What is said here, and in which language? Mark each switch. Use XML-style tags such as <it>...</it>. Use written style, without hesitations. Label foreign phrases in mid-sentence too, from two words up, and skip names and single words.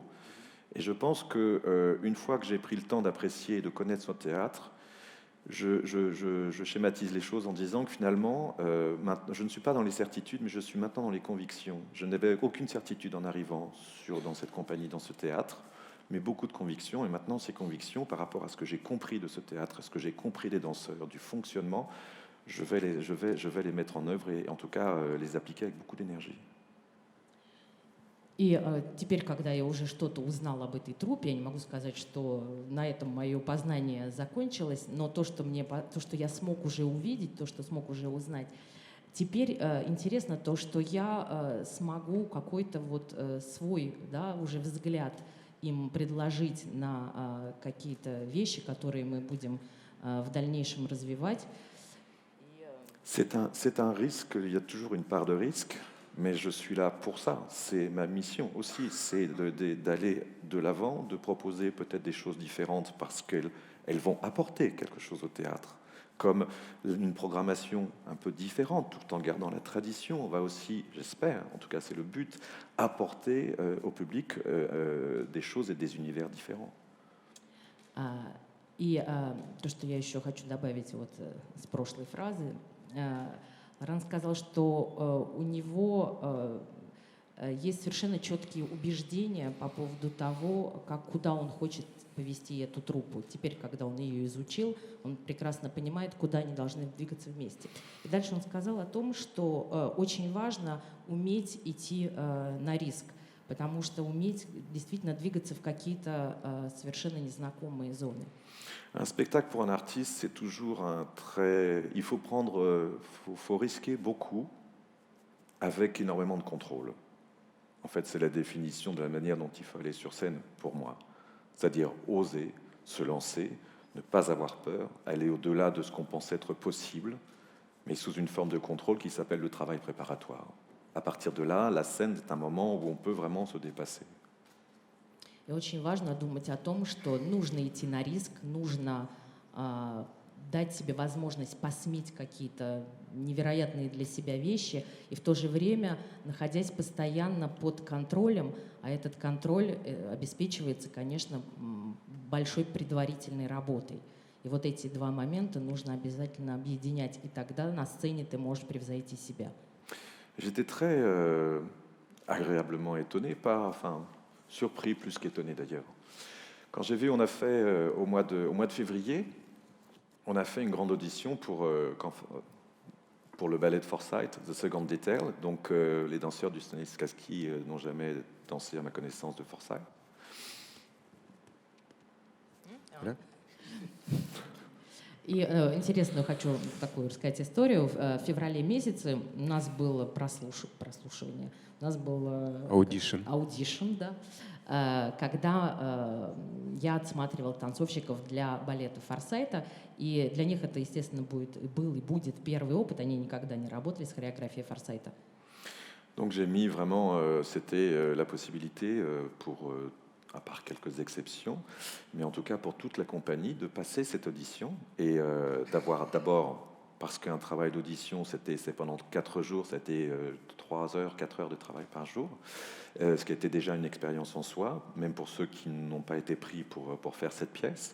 <fr>Et je pense qu'une fois que j'ai pris le temps d'apprécier et de connaître ce théâtre, je schématise les choses en disant que finalement, je ne suis pas dans les certitudes, mais je suis maintenant dans les convictions. Je n'avais aucune certitude en arrivant dans cette compagnie, dans ce théâtre, mais beaucoup de convictions. Et maintenant, ces convictions, par rapport à ce que j'ai compris de ce théâtre, à ce que j'ai compris des danseurs, du fonctionnement, je vais les mettre en œuvre et en tout cas les appliquer avec beaucoup d'énergie.</fr> <ru>И теперь, когда я уже что-то узнала об этой труппе, я не могу сказать, что на этом мое познание закончилось, но то, что я смог уже увидеть, то, что смог уже узнать, теперь интересно то, что я смогу какой-то вот свой, да, уже взгляд им предложить на какие-то вещи, которые мы будем в дальнейшем развивать.</ru> <fr>C'est un risque, il y a toujours une part de risque, mais je suis là pour ça. C'est ma mission aussi, c'est d'aller de l'avant, de proposer peut-être des choses différentes parce qu'elles vont apporter quelque chose au théâtre. Comme une programmation un peu différente, tout en gardant la tradition, on va aussi, j'espère, en tout cas c'est le but, apporter au public des choses et des univers différents.</fr> <ru>И то, что я еще хочу добавить вот с прошлой фразы, Ран сказал, что у него есть совершенно четкие убеждения по поводу того, куда он хочет повести эту труппу. Теперь, когда он ее изучил, он прекрасно понимает, куда они должны двигаться вместе. И дальше он сказал о том, что очень важно уметь идти на риск, потому что уметь действительно двигаться в какие-то совершенно незнакомые зоны.</ru> <fr>Un spectacle pour un artiste, c'est toujours il faut faut risquer beaucoup avec énormément de contrôle. En fait, c'est la définition de la manière dont il faut aller sur scène pour moi. C'est-à-dire oser, se lancer, ne pas avoir peur, aller au-delà de ce qu'on pense être possible, mais sous une forme de contrôle qui s'appelle le travail préparatoire. À partir de là, la scène est un moment où on peut vraiment se dépasser.</fr> <ru>И очень важно думать о том, что нужно идти на риск, нужно дать себе возможность посмить какие-то невероятные для себя вещи, и в то же время, находясь постоянно под контролем, а этот контроль обеспечивается, конечно, большой предварительной работой. И вот эти два момента нужно обязательно объединять, и тогда на сцене ты можешь превзойти себя.</ru> <fr>J'étais très agréablement étonné surpris plus qu'étonné d'ailleurs. Quand j'ai vu, on a fait au mois de février, on a fait une grande audition pour le ballet de Forsyth, The Second Detail. Donc les danseurs du Stanislavski n'ont jamais dansé à ma connaissance de Forsyth.</fr> <ru>И интересную хочу такую рассказать историю. В феврале месяце у нас было прослушивание, у нас был аудишн, да, когда я отсматривала танцовщиков для балета Форсайта, и для них это, естественно, был и будет первый опыт, они никогда не работали с хореографией Форсайта.</ru> <fr>Donc j'ai mis vraiment, c'était la possibilité pour à part quelques exceptions, mais en tout cas pour toute la compagnie, de passer cette audition et d'avoir d'abord, parce qu'un travail d'audition, c'est pendant 4 jours, c'était 3 heures, 4 heures de travail par jour, ce qui était déjà une expérience en soi, même pour ceux qui n'ont pas été pris pour faire cette pièce.</fr>